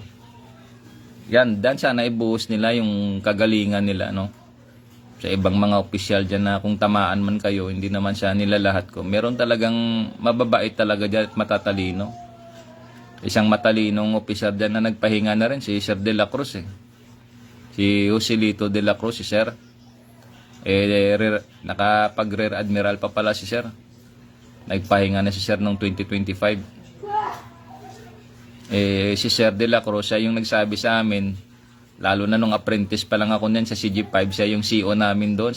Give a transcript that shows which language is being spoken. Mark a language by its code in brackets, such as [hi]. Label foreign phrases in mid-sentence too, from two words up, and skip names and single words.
[tl] Yan, dan sana ibuhos nila yung kagalingan nila, no? Sa ibang mga opisyal dyan na kung tamaan man kayo, hindi naman siya nila lahat ko. Meron talagang mababait talaga dyan at matatalino. Isang matalinong opisyal dyan na nagpahinga na rin, si Sir De La Cruz eh. Si Joselito De La Cruz, si Sir. Nakapag- [en] rear admiral [tl] pa pala si Sir. Nagpahinga na si Sir noong 2025. Si Sir De La Cruz, siya yung nagsabi sa amin, lalo na nung apprentice pa lang ako niyan sa CG5, siya yung CEO namin doon.